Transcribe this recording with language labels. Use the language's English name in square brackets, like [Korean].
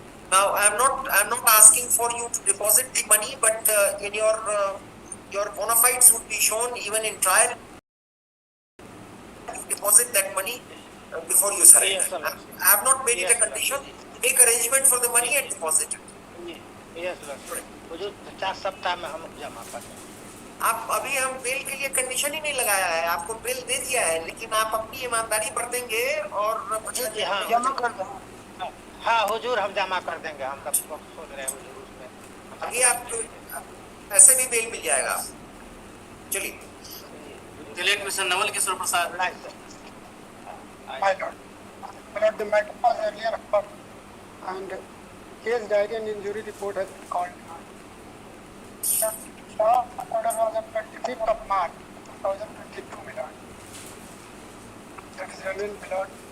[English] Now, I am not asking for you to deposit the money, but in your bona fides would be shown even in trial. Deposit that money before you surrender. Yes, sir. I have not made it Yes, a sir. condition. Make arrangement for the money and deposit it. Yes sir, [Hindi] हुजूर 50 सप्ताह में हम जमा कर देंगे। आप अभी हम bell के लिए कंडीशन ही नहीं लगाया है, आपको बेल दे दिया है, लेकिन आप अपनी ईमानदारी बरतेंगे और हाँ, जमा कर देंगे। हाँ हुजूर, हम जमा कर देंगे, हम सब सोच रहे हैं हुजूर उसमें। अभी आप ऐसे भी बेल मिल जाएगा। चलिए mister Naval Kishore Prasad. [English] My lord, the matter was earlier heard and case diary and injury report has been called. The order was on 25th of March 2022, my lord. That is relevant, my lord.